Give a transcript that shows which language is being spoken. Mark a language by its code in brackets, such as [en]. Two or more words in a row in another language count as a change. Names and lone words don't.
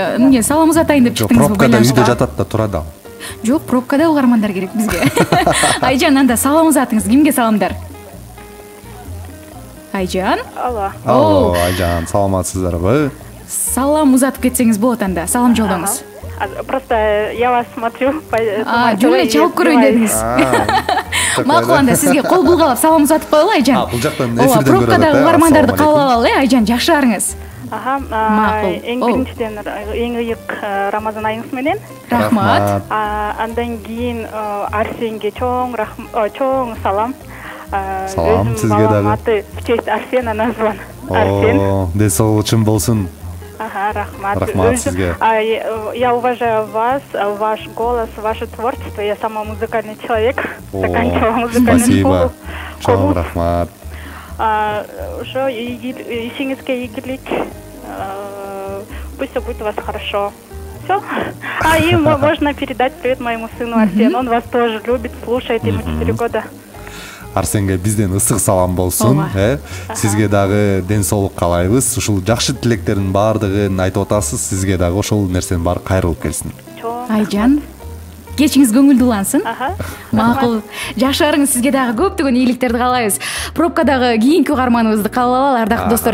[ky] Эмне, саламыңыз атайын деп чыктыңызбы? Пробкада үйдө жатат да, турат ал. Жок, пробкада угармандар керек бизге. Айжан, анда саламыңыз атыңыз, кимге саламдар? Айжан? Алло. Алло, Айжан, саламатсыздарбы? салам узатып кетсеңиз болот анда. Салам жолдоңуз. [ru] Просто я вас смотрю. [ky] Жөн эле чалып көрөйүн дедиңиз. Макул, анда сизге кол булгалап салам узатып коелу Айжан. Бул жактан эфирден көрөт. Пробкадагы угармандарды каалап алалы, Айжан, жакшы арыңыз. Макул. Эң биринчиден эң ыйык Рамазан айыңыз менен. Рахмат. Андан кийин Арсенге чоң салам. Салам сизге дагы. [ru] Аты в честь Арсена назван. Арсен. [ky] Ден соолучун болсун. Рахмат. Рахмат сизге. [ru] Я уважаю вас, ваш голос, ваше творчество. Я сама музыкальный человек. Заканчивала музыкальную школу. [ky] Чоң рахмат. Ошо ишиңизге ийгилик. [ru] Пусть все будет у вас хорошо. Все. И можно передать привет моему сыну Арсену. Он вас тоже любит, слушает. Ему 4 года. [ky] Арсенге бизден ысык салам болсун. Сизге дагы ден соолук каалайбыз. Ушул жакшы тилектердин баардыгын айтып атасыз. Сизге дагы ошол нерсенин баары кайрылып келсин. Айжан, кечиңиз көңүлдүү улансын. Макул. Жашарыңыз, сизге дагы көптөгөн ийгиликтерди каалайбыз. Пробкадагы кийинки угарманыбызды каалап алалы, ардактуу достор.